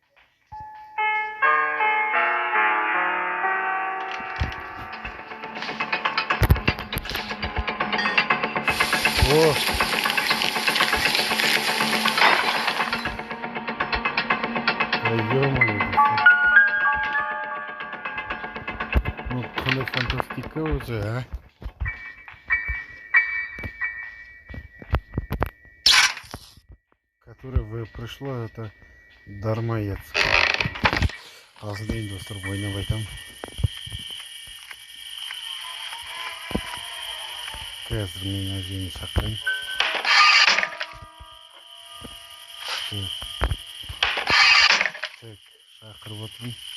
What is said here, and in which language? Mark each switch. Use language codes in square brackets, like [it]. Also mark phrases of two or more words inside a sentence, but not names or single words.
[ru] О! Ё-моё, ну, [kk] қандай фантастика өзі, а? [ru] Которое пришло, это дармоед. [kk] Қазір достар, ойнап айтам. Қазір мен әжені шақырайын. Так, шақырып отырмын.